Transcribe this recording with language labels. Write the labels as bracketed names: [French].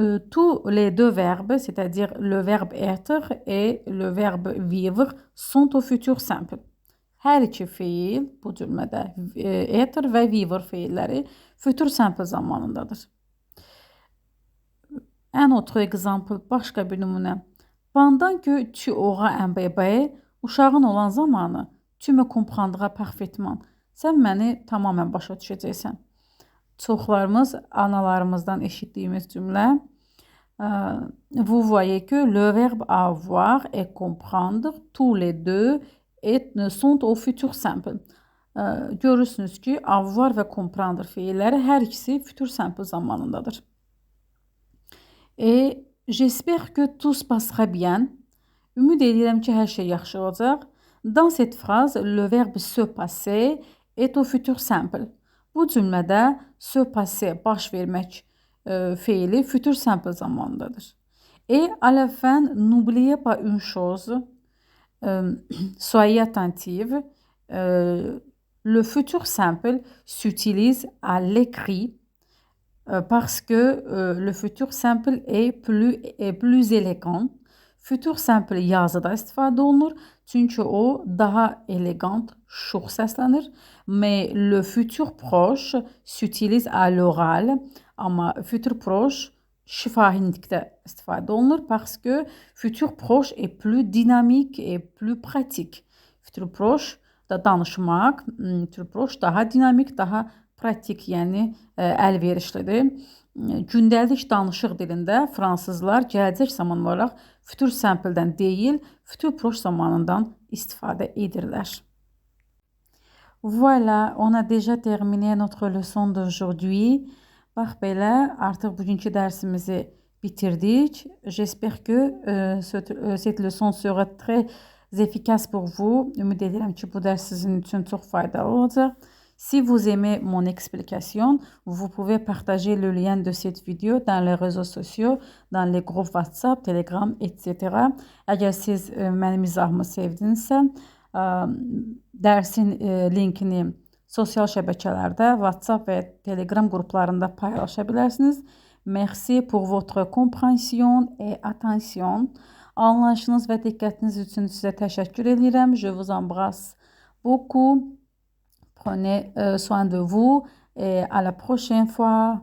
[French] Tous les deux verbes, c'est-à-dire le verbe être et le verbe vivre, sont au futur simple. [Azerbaijani] Hər iki feil bu cümlədə être və vivre feilləri futur simple zamanındadır. [French] Un autre exemple, [Azerbaijani] başqa bir nümunə. [French] Pendant que tu auras un bébé, [Azerbaijani] uşağın olan zamanı [French] tu me comprendras parfaitement. [Azerbaijani] Sən məni tamamən başa düşəcəksən. Çoxlarımız analarımızdan eşitdiyimiz cümlə. [French] Vous voyez que le verbe avoir et comprendre, tous les deux sont au futur simple. [Azerbaijani] Görürsünüz ki, avoir və comprendre feilləri hər ikisi futur simple zamanındadır. [French] Et j'espère que tout se passera bien. [Azerbaijani] Ümid edirəm ki, hər şey yaxşı olacaq. [French] Dans cette phrase, le verbe se passer est au futur simple. [Azerbaijani] Bu cümlədə se passer, baş vermək feili futur simple zamanındadır. [French] Et à la fin, n'oubliez pas une chose, soyez attentive, le futur simple s'utilise à l'écrit parce que le futur simple est plus élégant. [Azerbaijani] Futur simple yazıda istifadə olunur, çünki o daha elegant, şux səslənir. [French] Mais le futur proche s'utilise à l'oral, [Azerbaijani] amma futur proche şifahi nitqdə istifadə olunur [French] parce que futur proche est plus dynamique et plus pratique. [Azerbaijani] Futur proche da danışmaq, futur proche daha dinamik, daha pratik, yəni əlverişlidir. Gündəlik danışıq dilində fransızlar gələcək zaman olaraq futur simple-dən deyil, futur proche zamanından istifadə edirlər. [French] Voilà, on a déjà terminé notre leçon d'aujourd'hui. [Azerbaijani] Bax belə, artıq bugünkü dərsimizi bitirdik. [French] J'espère que cette leçon sera très efficace pour vous. [Azerbaijani] Ümid edirəm ki, bu dərs sizin üçün çox faydalı olacaq. [French] Si vous aimez mon explication, vous pouvez partager le lien de cette vidéo dans les réseaux sociaux, dans les groupes WhatsApp, Telegram, etc. [Azerbaijani] Əgər siz mənim izahımı sevdinizsə, dərsin linkini sosial şəbəkələrdə, WhatsApp və Telegram qruplarında paylaşa bilərsiniz. [French] Merci pour votre compréhension et attention. [Azerbaijani] Anlayışınız və diqqətiniz üçün sizə təşəkkür edirəm. [French] Je vous embrasse beaucoup. Prenez soin de vous et à la prochaine fois.